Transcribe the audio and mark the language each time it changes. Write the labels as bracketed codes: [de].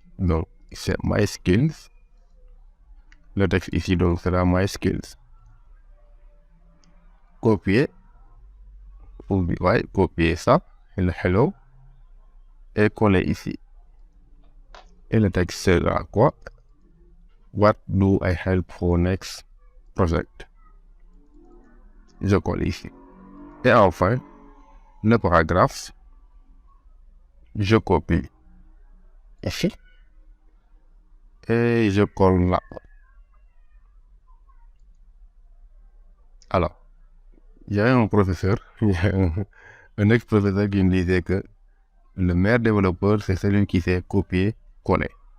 [fr] Donc, c'est My Skills. Le texte ici, donc, sera My Skills. Copier. Ouais, copier ça, et le hello, et coller ici. Et le texte sera quoi? [en] What do I help for next project? [fr] Je colle ici. Et enfin, le paragraphe, je copie ici et je colle là. Alors, il y a un professeur, un ex-professeur qui me disait que le meilleur développeur, c'est celui qui sait copier-coller.